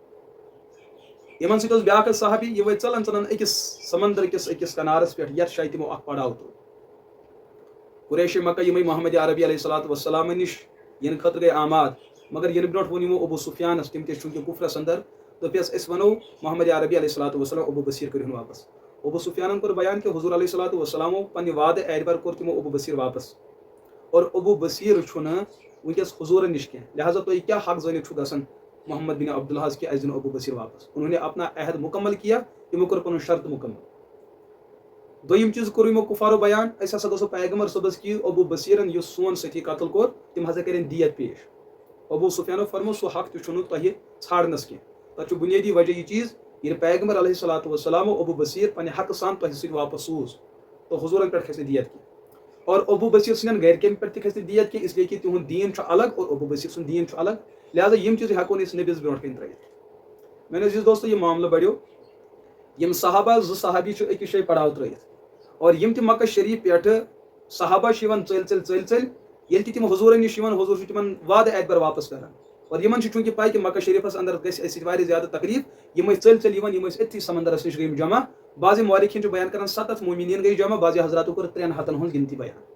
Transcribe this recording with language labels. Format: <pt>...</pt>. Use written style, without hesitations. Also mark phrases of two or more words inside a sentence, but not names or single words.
<ks>یِمن سۭتۍ اوس بیاکھ صحابی یہِ ؤتھۍ ژلان أکِس سمندر کِس أکِس کنارس پٮ۪ٹھ یتھ جایہِ تِمو اکھ پڑاو تُل قریش مکہ یِمے محمد عربی</ks> <ar>علیہ الصلوۃ والسلام</ar> <ks>نِش یِنہٕ خٲطرٕ گٔے آماد مگر یِنہٕ برونٛٹھ ووٚن یِمو ابو سفیانس تِم تہِ چوٗنٛکہِ کُفرس اندر دوٚپیس أسۍ ونو محمد عربی</ks> <ar>علیہ الصلوۃ والسلام</ar> <ks>ابو بصیر کٔرِہُن واپس ابو سفیانن کوٚر بیان کہِ حضور</ks> <ar>علیہ الصلوۃ والسلامو</ar> <ks>پننہِ وعدٕ اعتبار کوٚر تِمو ابو بصیر واپس اور ابو بصیر چھُنہٕ وٕنکیٚس حضوٗرن نِش کینٛہہ لہٰذا تُہۍ کیٛاہ حق زٲنِتھ چھُ گژھان محمد بن عبداللہ کہ اَسہِ دِنو ابو بصیر واپس</ks> <ur>انہوں نے اپنا عہد مکمل کیا</ur> <ks>تِمو کوٚر پنُن شرط مکمل دوٚیِم چیٖز کوٚر یِمو کُفارو بیان أسۍ ہسا گژھو پیغمبر صٲبس کہ ابو بصیرن یُس سون سۭتی قتل کوٚر تِم ہسا کٔرِنۍ دیت پیش ابو سفیانو فرمو سُہ حق تہِ چھُنہٕ تۄہہِ ژھانڈنس کینٛہہ تتھ چھُ بُنیٲدی وجہ یہِ چیٖز ییٚلہِ پیغمبر</ks> <ar>علیہ الصلوۃ والسلامو</ar> <ks>ابو بصیر پننہِ حقہٕ سان تۄہہِ سۭتۍ واپس سوٗز تہٕ حضوٗرن پٮ۪ٹھ کھسہِ نہٕ دیت کینٛہہ اور ابو بصیر سٕنٛدٮ۪ن گرِکٮ۪ن پٮ۪ٹھ تہِ کھسہِ نہٕ دیت کینٛہہ اسلیے کہِ تِہُنٛد دیٖن چھُ الگ اور ابو بصیر سُنٛد دیٖن چھُ الگ لہٰذا یِم چیٖز ہٮ۪کو نہٕ أسۍ نبِیَس برونٛٹھ کَنۍ ترٲیِتھ میٲنۍ عزیٖز دوستو یہِ معاملہٕ بڑیو یِم صحابہ زٕ صحابی چھِ أکِس جایہِ پڑاو ترٲیِتھ اور یِم تہِ مکہ شریٖف پٮ۪ٹھٕ صحابہ چھِ یِوان ژٔلۍ ییٚلہِ تہِ تِم حضوٗرن نِش یِوان حضوٗر چھُ تِمن وعدٕ اعتبار واپس کران اور یِمن چھُ چوٗنٛکہِ پاے کہِ مکہ شریٖفس اندر گژھِ اَسہِ سۭتۍ واریاہ زیادٕ تکلیٖف یِم ٲسۍ ژٔلۍ یِوان یِم ٲسۍ أتھی سمندرس نِش گٔمٕتۍ جمع بعضِ مورِخیٖن چھِ بیان کران 7 مومِنیٖن گٔے جمع بعضِ حضراتو کوٚر 3 ہتن ہٕنٛز گنتی بیان</ks>